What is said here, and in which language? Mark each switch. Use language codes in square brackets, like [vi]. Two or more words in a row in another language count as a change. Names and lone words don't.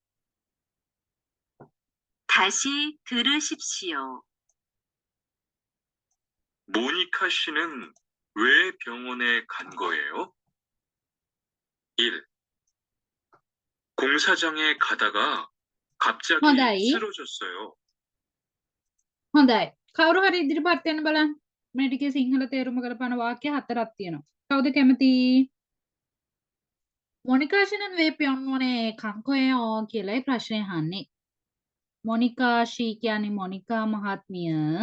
[ko] 다시 들으십시오. 모니카 씨는 왜 병원에 간 거예요? 1. 공사장에 가다가 갑자기 [si] හොඳයි. [ko] 쓰러졌어요. [si] හොඳයි. කවුරු හරි ඉදිරිපත් වෙන්න බලන්න. මේ ටිකේ සිංහල තේරුම කරපන වාක්‍ය 4ක් තියෙනවා. කවුද කැමති? [ko] 모니카 씨는 왜 병원에 간 거예요 [si] කියලායි ප්‍රශ්නය අහන්නේ. මොනිකාෂී කියන්නේ මොනිකා මහත්මිය.